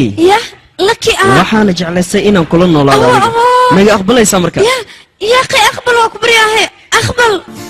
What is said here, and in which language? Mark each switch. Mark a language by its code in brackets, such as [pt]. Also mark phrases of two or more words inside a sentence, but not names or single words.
[so] Lucky waxaana jeclaystay inaan kula noolaado adiga maga aqbalaysaa marka [ar] يا أخي أقبل وأكبر يا أخي أقبل